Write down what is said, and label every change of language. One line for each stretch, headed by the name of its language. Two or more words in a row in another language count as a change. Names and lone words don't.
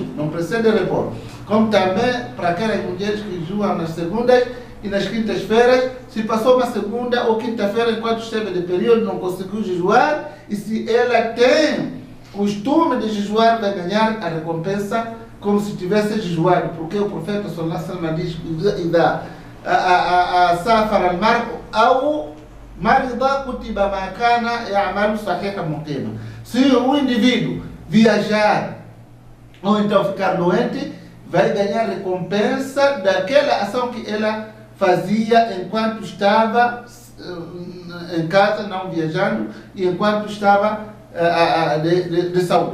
Portuguese: Não precisa de repor. Como também para aquelas mulheres que jejuam nas segundas e nas quintas-feiras, se passou uma segunda ou quinta-feira enquanto esteve de período, não conseguiu jejuar, e se ela tem costume de jejuar, vai ganhar a recompensa como se tivesse jejuado, porque o profeta
Arabic: صلى الله عليه وسلم
Portuguese: diz:
Arabic: "إذا سافر المرء أو مرض كتب ما كان يعمل صحيحا مقيما."
Portuguese: Se o indivíduo viajar ou então ficar doente, vai ganhar recompensa daquela ação que ela fazia enquanto estava em casa, não viajando, e enquanto estava de saúde.